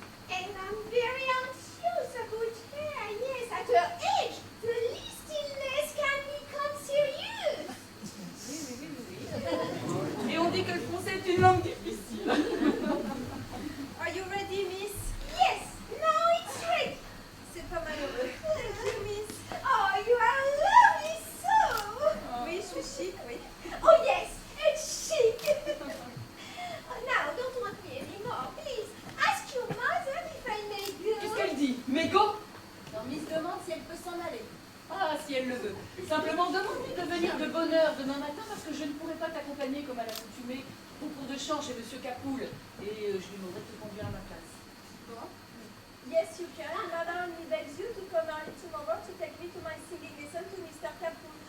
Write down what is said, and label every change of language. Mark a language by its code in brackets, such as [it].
[en] And I'm very anxious about her. Yes, at her age, the least illness can become serious. [fr] Et on dit que le français est une langue difficile. [en] Are you ready, Miss? Yes, now it's ready. [fr] C'est pas malheureux. [en] Thank you, Miss. Oh, you are lovely so. [fr] Oui, je suis chic, oui. [en] Oh, yes, it's chic. Oh, now, don't want me anymore. Please, ask your mother if I may go. [fr] Qu'est-ce qu'elle dit? Mais go. Non, Miss demande si elle peut s'en aller. Ah, si elle le veut. Simplement, demande-lui de venir de bonne heure demain matin parce que je ne pourrai pas t'accompagner comme à l'accoutumée au cours de chant chez Monsieur Capoul. Et je lui demanderai de te conduire à ma place. [en] Bon. Yes, you can. Mama only begs you to come early tomorrow to take me to my singing lesson to Mr. Capoul.